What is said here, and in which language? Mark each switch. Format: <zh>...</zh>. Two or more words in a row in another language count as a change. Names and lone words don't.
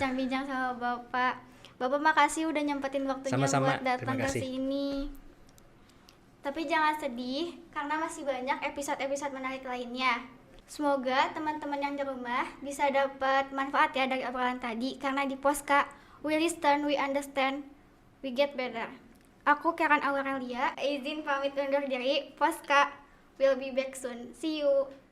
<id>bincang-bincang sama Bapak. Bapak makasih udah nyempetin waktunya Sama-sama, buat datang terima ke kasih. sini. Tapi jangan sedih karena masih banyak episode-episode menarik lainnya. Semoga teman-teman yang di rumah bisa dapat manfaat ya dari obrolan tadi, karena di Poska</id> <en>we listen, we understand, we get better.</en> <id>Aku Karen Aurelia, izin pamit undur diri.</id> <en>Poska will be back soon. See you.</en>